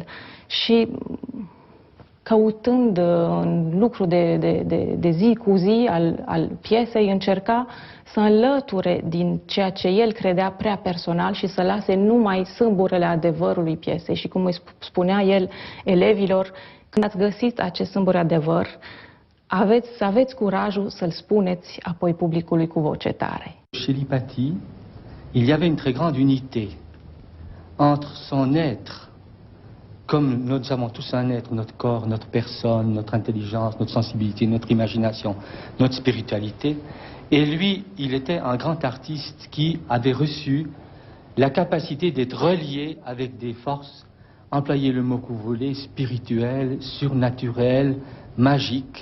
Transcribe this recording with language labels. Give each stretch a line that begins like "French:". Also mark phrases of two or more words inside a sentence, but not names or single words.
Romanian: Și căutând în lucru de zi cu zi al piesei, încerca să înlăture din ceea ce el credea prea personal și să lase numai sâmburele adevărului piesei. Și cum îi spunea el elevilor: când ați găsit acest sâmbure adevăr, aveți curajul să-l spuneți apoi publicului cu voce tare.
French: Chez Lipati, il y avait une très grande unité entre son être comme nous avons tous un être, notre corps, notre personne, notre intelligence, notre sensibilité, notre imagination, notre spiritualité. Et lui, il était un grand artiste qui avait reçu la capacité d'être relié avec des forces, employez le mot que vous voulez, spirituelles, surnaturelles, magiques.